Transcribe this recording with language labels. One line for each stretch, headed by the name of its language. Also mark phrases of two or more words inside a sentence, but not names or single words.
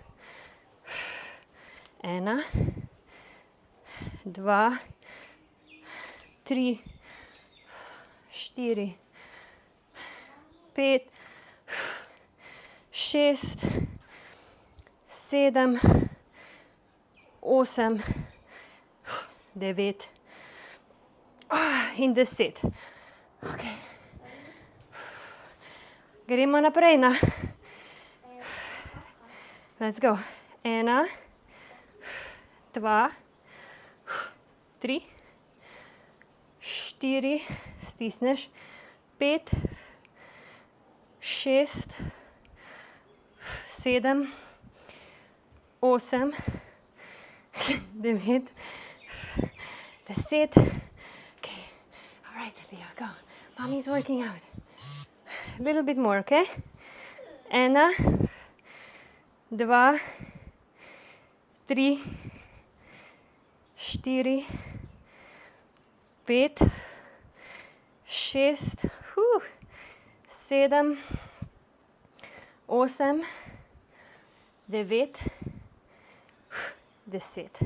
Slovenian: 1, 2, 3, 4, 5, 6, 7, 8, 9 in 10. Okay. Gremo naprej na.
English: Let's go. 1, 2, 3, 4, stisneš, 5, 6, 7, 8, 9, 10. Okay. All right, Leo, go. Mommy's working out. A little bit more, okay? 1, 2, 3, 4, 5, 6, 7, 8, 9, 10.